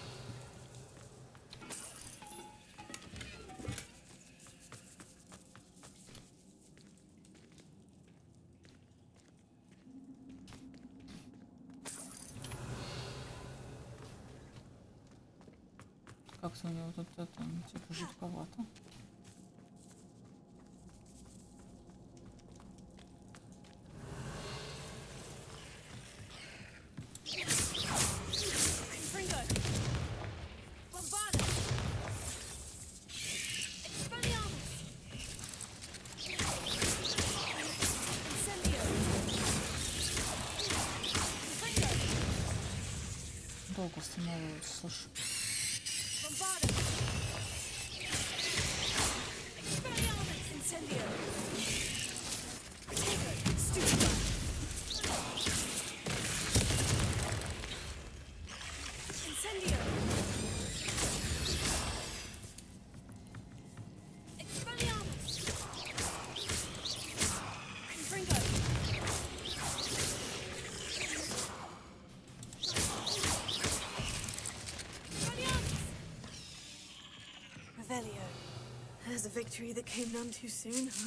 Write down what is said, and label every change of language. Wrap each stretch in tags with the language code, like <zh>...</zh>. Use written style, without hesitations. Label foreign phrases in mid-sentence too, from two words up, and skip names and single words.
<ru>Как-то у него тут это, типа, жутковато. Confringo. Bombada. Expelliarmus. Incendio. Confringo. Долго останавливается, слушай. Bombada. Expelliarmus. Incendio. Stupid. Incendio. Expelliarmus. Confringo. Expelliarmus. Revelio.</ru> <en>There's a victory that came none too soon.</en>